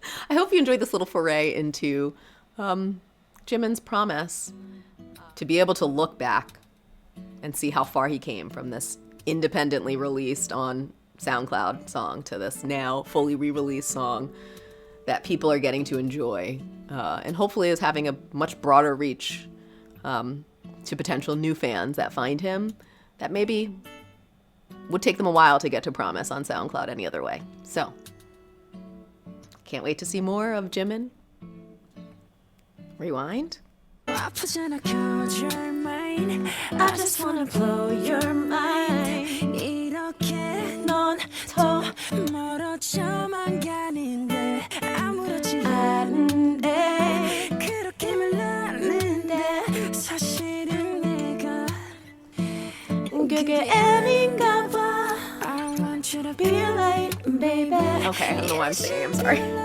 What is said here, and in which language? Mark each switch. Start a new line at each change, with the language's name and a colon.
English: I hope you enjoyed this little foray into Jimin's promise to be able to look back and see how far he came from this independently released on SoundCloud song to this now fully re-released song that people are getting to enjoy, and hopefully is having a much broader reach to potential new fans that find him that maybe would take them a while to get to Promise on SoundCloud any other way. So, can't wait to see more of Jimin. Rewind.
Korean: 아프잖아,
English: cause you're mine. I just wanna blow your mind.
Korean: 이렇게 넌 더 멀어져만 가는데 아무렇지 않은데 그렇게 말하는데 사실은 내가 그게 아닌가 봐.
English: I want you to be late, baby. Okay, I don't know why I'm singing, I'm sorry.